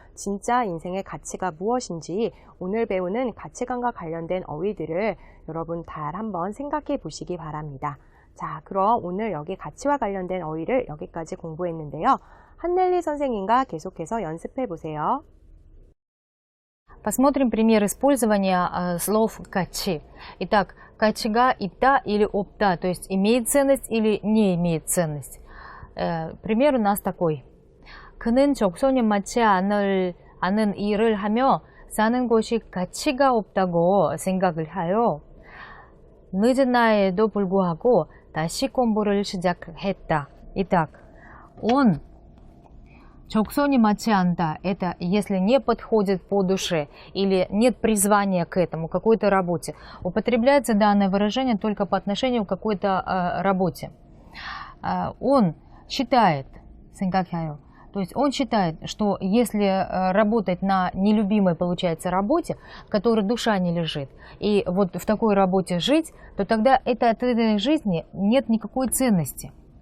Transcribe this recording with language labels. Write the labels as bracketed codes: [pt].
[ko] 진짜 인생의 가치가 무엇인지 오늘 배우는 가치관과 관련된 어휘들을 여러분 잘 한번 생각해 보시기 바랍니다. 자, 그럼 오늘 여기 가치와 관련된 어휘를 여기까지 공부했는데요. 한넬리 선생님과 계속해서 연습해 보세요. [ru] Посмотрим пример использования слов «качи». Итак, «качи가 있다» или «없다», то есть имеет ценность или не имеет ценность. Пример у нас такой. [ko] 그는 적성에 맞지 않은 일을 하며 사는 것이 가치가 없다고 생각을 해요. 늦은 나이에도 불구하고 다시 공부를 시작했다. [ru] Итак, он [ko] 적성에 맞지 않다. [ru] Это если не подходит по душе или нет призвания к этому, какой-то работе. Употребляется данное выражение только по отношению к какой-то работе. Он считает, [ko] 생각해요. [ru] То есть он считает, что если работать на нелюбимой, получается, работе, в которой душа не лежит, и вот в такой работе жить, то тогда от этой жизни нет никакой ценности.